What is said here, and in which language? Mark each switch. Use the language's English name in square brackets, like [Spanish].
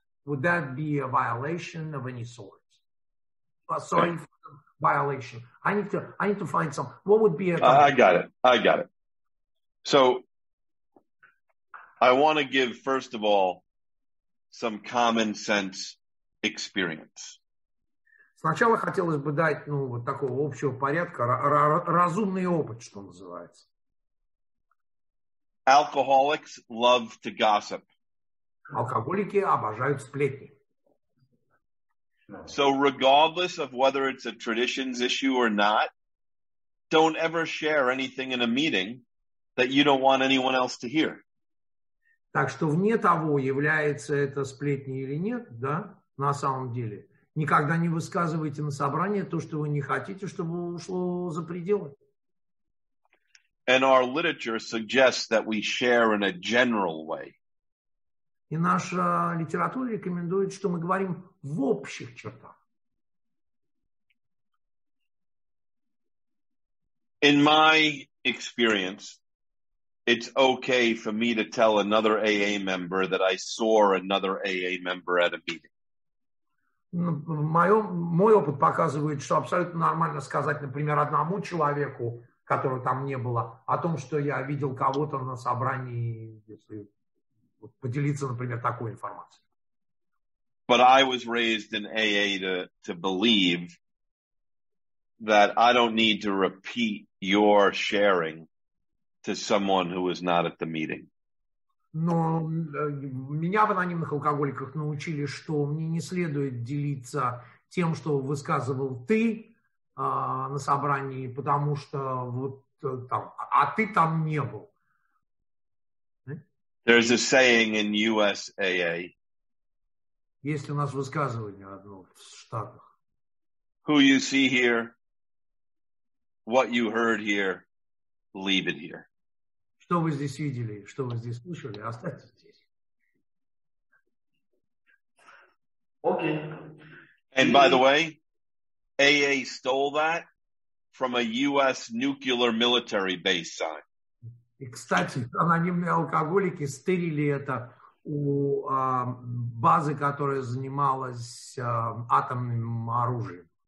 [English] Would that be a violation of any sort? Sorry for the violation. I need to find some. What would be a... I got it. So I want to give, first of all, some common sense experience. [Russian] Сначала хотелось бы дать, вот такого общего порядка, разумный опыт, что называется. [English] Alcoholics love to gossip. [Russian] Алкоголики обожают сплетни. [English] So regardless of whether it's a traditions issue or not, don't ever share anything in a meeting that you don't want anyone else to hear. [Russian] Так что вне того, является это сплетней или нет, да, на самом деле, никогда не высказывайте на собрании то, что вы не хотите, чтобы ушло за пределы. [English] And our literature suggests that we share in a general way. [Russian] И наша литература рекомендует, что мы говорим в общих чертах. [English] In my experience, it's okay for me to tell another AA member that I saw another AA member at a meeting. [Russian] Мой опыт показывает, что абсолютно нормально сказать, например, одному человеку, которого там не было, о том, что я видел кого-то на собрании, если поделиться, например, такой информацией. [English] But I was raised in AA to believe that I don't need to repeat your sharing to someone who is not at the meeting. [Russian] Но меня в анонимных алкоголиках научили, что мне не следует делиться тем, что высказывал ты на собрании, потому что вот там, а ты там не был. [English] There's a saying in US AA. [Russian] Есть у нас высказывание одно в Штатах. [English] Who you see here, what you heard here, leave it here. [Russian] Что вы здесь видели, что вы здесь слышали, оставьте здесь. Окей. [English] And by the way, AA stole that from a US nuclear military base sign. [Russian] И, кстати, анонимные алкоголики стырили это у базы, которая занималась атомным оружием.